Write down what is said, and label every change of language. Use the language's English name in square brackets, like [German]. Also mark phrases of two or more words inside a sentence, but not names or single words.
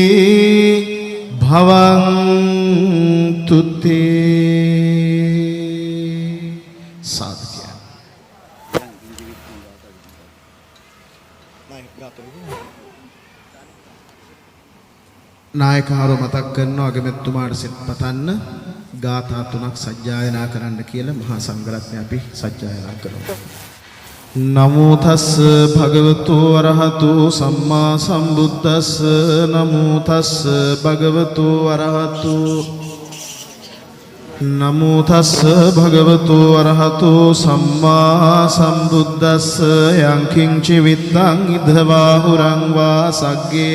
[Sinhala] භවං තුතේ සාධකය නායකහරු මතක් කරනවා අගමැතිතුමාට සිත පතන්න ගාථා 3ක් සජ්ජායනා කරන්න කියලා මහා සංඝරත්නය අපි සජ්ජායනා කරනවා. [Pali] නමෝ තස් භගවතු අරහතු සම්මා සම්බුද්දස්ස නමෝ තස් භගවතු අරහතු නමෝ තස්ස භගවතු අරහතෝ සම්මා සම්බුද්දස්ස යං කිංචි විත්තං ඉදවාහුරං වා සග්ගේ